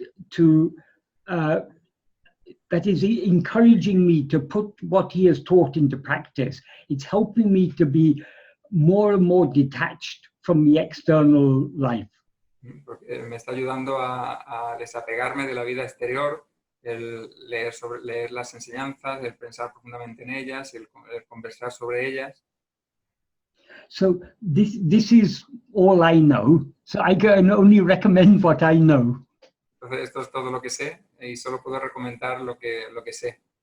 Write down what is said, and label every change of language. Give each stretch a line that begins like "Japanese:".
English: to that is encouraging me to put what he has taught into practice. It's helping me to be more and more detached from the external life.
Spanish: Porque me está ayudando a desapegarme de la vida exterior, el leer las enseñanzas, el pensar profundamente en ellas, el conversar sobre ellas.
English: So this is all I know. So I can only recommend what I know.
Spanish: Entonces esto es todo lo que sé y solo puedo recomendar lo que sé.